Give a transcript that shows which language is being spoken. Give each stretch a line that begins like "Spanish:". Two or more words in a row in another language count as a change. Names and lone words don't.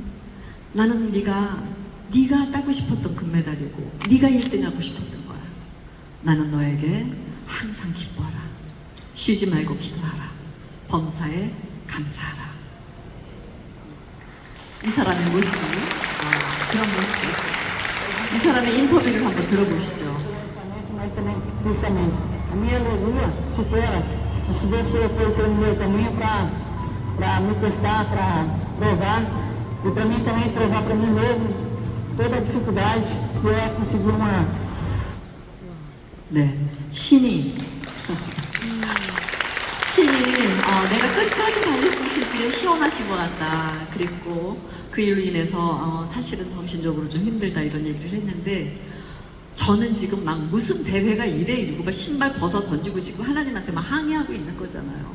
Korean: 나는 네가 따고 싶었던 금메달이고 네가 1등 하고 싶었던 거야. 나는 너에게 항상 기뻐하라. 쉬지 말고 기도하라. 범사에 감사하라. 이 사람의 모습이 그런 모습이었어요. 이 사람의 인터뷰를 한번 들어보시죠.
Portuguese: Mas também, justamente, a minha aleluia supera. Acho que Deus colocou isso no meu caminho para me testar, para provar. E para mim também provar para mim mesmo toda a dificuldade que é conseguir uma.
Korean: 네, 신이 내가 끝까지 달릴 수 있을지를 시험하신 것 같다. 그랬고 그 일로 인해서 사실은 정신적으로 좀 힘들다 이런 얘기를 했는데 저는 지금 막 무슨 대회가 2대1이고 막 신발 벗어 던지고 지금 하나님한테 막 항의하고 있는 거잖아요.